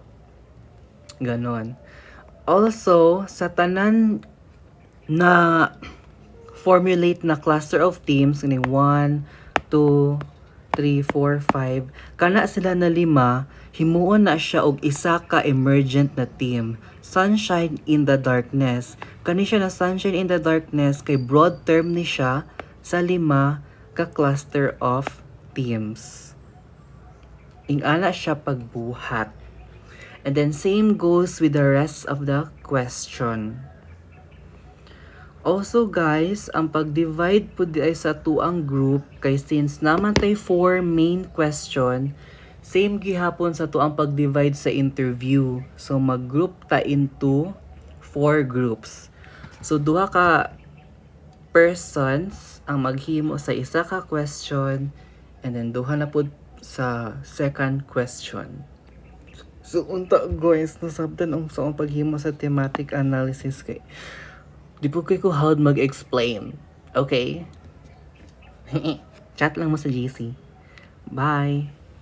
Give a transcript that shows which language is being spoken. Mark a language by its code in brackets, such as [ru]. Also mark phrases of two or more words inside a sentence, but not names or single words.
[ceb] Ganon. Also, sa tanan na formulate na [en] cluster of themes, [ceb] 1, 2, 3, 4, 5, kana sila na 5, himuon na siya og isa ka emergent na theme, Sunshine in the Darkness. Kani siya na Sunshine in the Darkness kay broad term ni siya sa 5 ka [en] cluster of themes. [ceb] ingana siya pagbuhat. [en] And then same goes with the rest of the question. Also guys, [ceb] ang pag-divide po di ay sa tuang group kay since naman tay 4 [en] main question, [ceb] same gihapon sa tuang pag-divide sa interview. So mag-group ta [en] into 4 groups. [ceb] So duha ka persons ang maghimo sa isa ka question and then duha na po sa [en] second question. [ceb] So unta guys, nasabtan ang sa paghimo sa [en] thematic analysis [ceb] kay di po kayo ko how mag-explain. Okay? Chat lang mo sa GC. Bye!